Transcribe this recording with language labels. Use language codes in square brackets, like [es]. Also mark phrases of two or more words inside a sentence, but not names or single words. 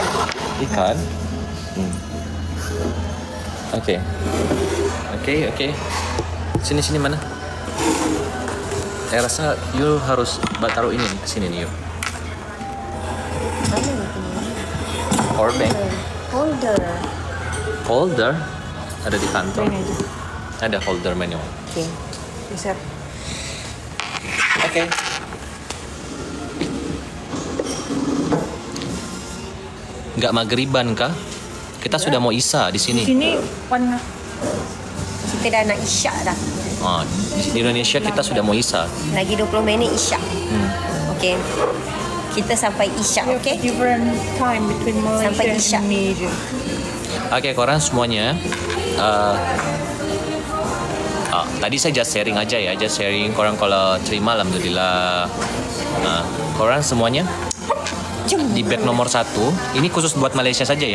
[id] Ikan? Oke. Sini mana? Saya rasa you harus taruh ini ke sini nih, you. Mana ni? [en] Power bank. [id] Holder. Ada di kantor. Ini aja. Ada holder manual. Okay. Bisa. Oke. Nggak maghriban kah? Kita sudah mau isya di sini. Sini warna. [ms] Kita dah nak isyak dah. [id] Di Indonesia kita sudah mau isya. [ms] Lagi 20 minit isyak. Okay. Kita sampai isyak, okay? [en] Different time between Malaysia [ms] Sampai [en] and [ms] isyak. [en] Indonesia. [ms] Oke, korang semuanya. Tadi saya [en] just sharing [ms] aja ya, korang kalau terima alhamdulillah. Korang semuanya di bag nomor 1 ini khusus buat Malaysia saja ya.